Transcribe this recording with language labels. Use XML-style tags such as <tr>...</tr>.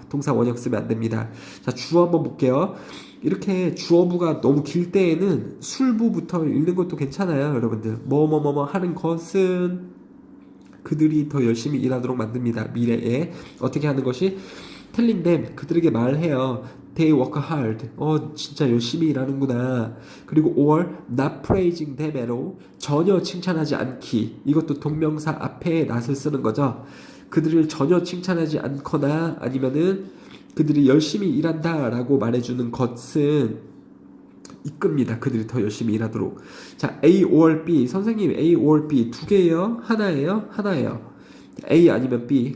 <ko>동사 원형 쓰면 안 됩니다. 자, 주어 한번 볼게요. 이렇게 주어부가 너무 길 때에는 술부부터 읽는 것도 괜찮아요, 여러분들. 뭐뭐뭐뭐 하는 것은 그들이 더 열심히 일하도록 만듭니다. 미래에 어떻게 하는 것이</ko> <en>telling them</en> <ko>그들에게 말해요.</ko> <en>They work hard.</en> <ko>진짜 열심히 일하는구나. 그리고</ko> <en>or not praising them at all.</en> <ko>전혀 칭찬하지 않기. 이것도 동명사 앞에 not을 쓰는 거죠. 그들을 전혀 칭찬하지 않거나 아니면은 그들이 열심히 일한다라고 말해주는 것은 이끕니다. 그들이 더 열심히 일하도록. 자, A or B. 선생님, A or B 두 개예요? 하나예요? 하나예요. A 아니면 B.</ko>